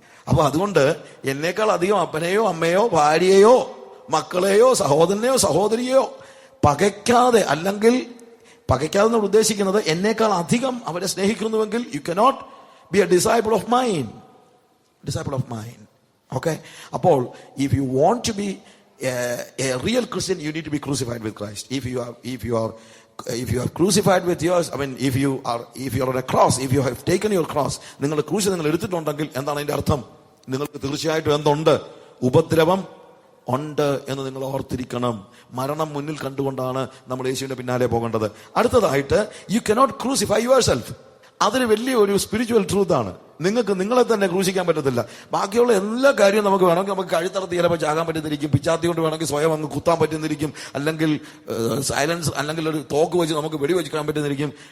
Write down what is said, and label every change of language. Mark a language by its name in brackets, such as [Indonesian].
[Malayalam] അപ്പൊ അതുകൊണ്ട് എന്നേക്കാൾ അധികം അപ്പനെയോ അമ്മയോ ഭാര്യയോ മക്കളെയോ സഹോദരനെയോ സഹോദരിയോ പകയ്ക്കാതെ, അല്ലെങ്കിൽ പകയ്ക്കാതെ എന്ന് ഉദ്ദേശിക്കുന്നത് എന്നേക്കാൾ അധികം അവരെ സ്നേഹിക്കുന്നുവെങ്കിൽ [English] You cannot be a disciple of mine. Disciple of mine. Okay? [Malayalam] അപ്പോൾ [English] If you want to be a real Christian, you need to be crucified with Christ. If you are crucified with yours, I mean, if you are on a cross, if you have taken your cross, [Malayalam] നിങ്ങളുടെ ക്രൂശ് നിങ്ങൾ എടുത്തിട്ടുണ്ടെങ്കിൽ എന്താണ് അതിന്റെ അർത്ഥം? നിങ്ങൾക്ക് തീർച്ചയായിട്ടും എന്തുണ്ട്? ഉപദ്രവം ഉണ്ട് എന്ന് നിങ്ങൾ ഓർത്തിരിക്കണം. മരണം മുന്നിൽ കണ്ടുകൊണ്ടാണ് നമ്മൾ യേശുവിന്റെ പിന്നാലെ പോകേണ്ടത്. അടുത്തതായിട്ട്, [English] You cannot crucify yourself. [Malayalam] അതൊരു വലിയൊരു സ്പിരിച്വൽ ട്രൂത്ത് ആണ്. നിങ്ങൾക്ക് നിങ്ങളെ തന്നെ ക്രൂശിക്കാൻ പറ്റത്തില്ല. ബാക്കിയുള്ള എല്ലാ കാര്യവും നമുക്ക് വേണമെങ്കിൽ നമുക്ക് കഴുത്തറത്ത് ചിലപ്പോൾ ചാകാൻ പറ്റുന്നിരിക്കും, പിച്ചാത്തി കൊണ്ട് വേണമെങ്കിൽ സ്വയം അങ്ങ് കുത്താൻ പറ്റുന്നിരിക്കും, അല്ലെങ്കിൽ സൈലൻസ് അല്ലെങ്കിൽ ഒരു തോക്ക് വെച്ച് നമുക്ക് വെടിവെച്ചിക്കാൻ പറ്റുന്നിരിക്കും.